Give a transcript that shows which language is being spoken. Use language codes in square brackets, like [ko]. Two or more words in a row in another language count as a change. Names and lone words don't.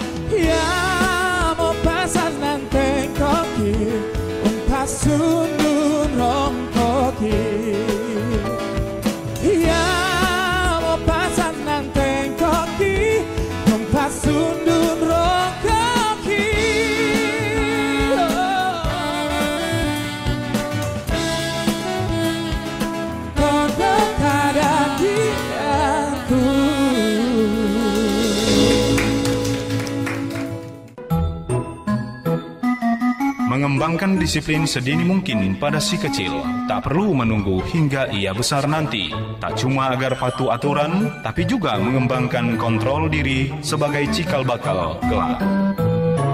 [id] Sundun rompoki Ya mo pasan ng tengkoki Sundun rompoki Todo kada di aku Mengembangkan disiplin sedini mungkin pada si kecil, tak perlu menunggu hingga ia besar nanti. Tak cuma agar patuh aturan, tapi juga mengembangkan kontrol diri sebagai cikal bakal kelak.